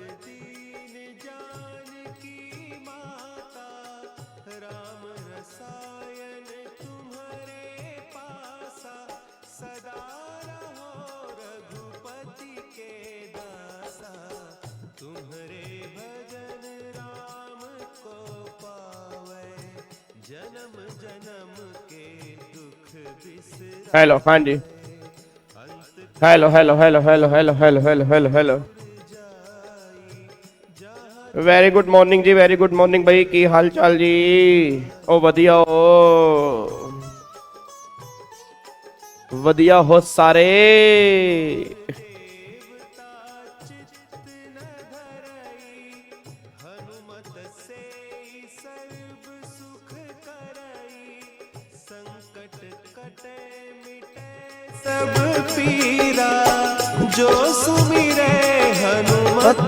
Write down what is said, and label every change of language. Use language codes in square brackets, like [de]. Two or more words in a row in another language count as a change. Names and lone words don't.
[awa] दीन जानकी माता, राम रसायन तुम्हारे पासा, सदा रहो रघुपति के दासा, तुम्हारे भजन राम को पावे, जन्म जन्म के दुख बिसरावे। [en] Hello, [pa] ਹਾਂ ਜੀ, [en] Hello hello hello hello hello hello hello hello hello, Very good morning ji, very good morning bhai, [pa] ਕੀ ਹਾਲ ਚਾਲ ਜੀ? ਓ ਵਧੀਆ ਹੋ ਸਾਰੇ। [awa] हनुमत से सर्व सुख करई, संकट कटे मिटे सब पीरा, जो सुमिरे हनुमत